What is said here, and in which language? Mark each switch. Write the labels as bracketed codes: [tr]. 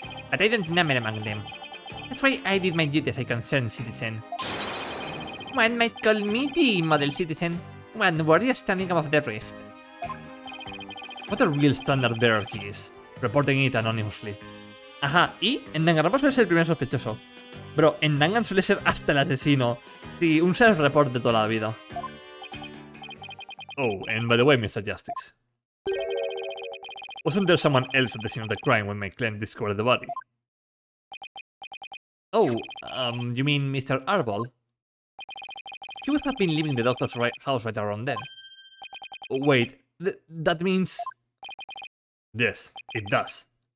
[en] But I don't number among them. That's why I did my duty as a concerned citizen. One might call me the model citizen, one worthy of standing above the rest. What a real standard bearer he is, reporting it anonymously. [es] Ajá, y en Danganronpa suele ser el primer sospechoso. Bro, en Dangan suele ser hasta el asesino. Sí, un self-report de toda la vida. [en] Oh, and by the way, Mr. Justice. Wasn't there someone else at the scene of the crime when my client discovered the body? Oh, you mean Mr. Arbol? He would have been leaving the doctor's house right around then. Wait, that means... Yes, it does.